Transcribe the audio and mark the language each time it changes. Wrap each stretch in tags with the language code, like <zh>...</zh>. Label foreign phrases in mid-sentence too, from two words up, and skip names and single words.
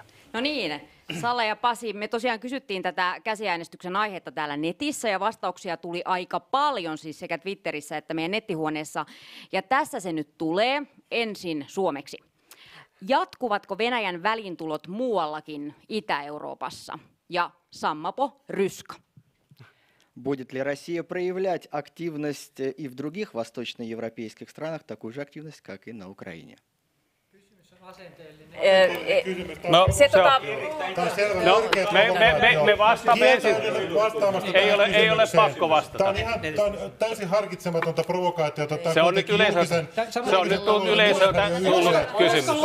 <fi>No niin, Salla ja Pasi, me tosiaan kysyttiin tätä käsiäänestyksen aihetta täällä netissä ja vastauksia tuli aika paljon siis sekä Twitterissä että meidän nettihuoneessa. Ja tässä se nyt tulee ensin suomeksi. Jatkuvatko Venäjän väliintulot muuallakin Itä-Euroopassa? Ja Sammapo Ryska.</fi> <ru>Будет ли Россия проявлять активность и в других восточноевропейских странах, такую же активность, как и на Украине?</ru> <fi>Me vastaamme ensin. Ei ole pakko vastata. Tämä on täysin harkitsematonta provokaatiota. Se on nyt yleisöltä tullut kysymys.</fi>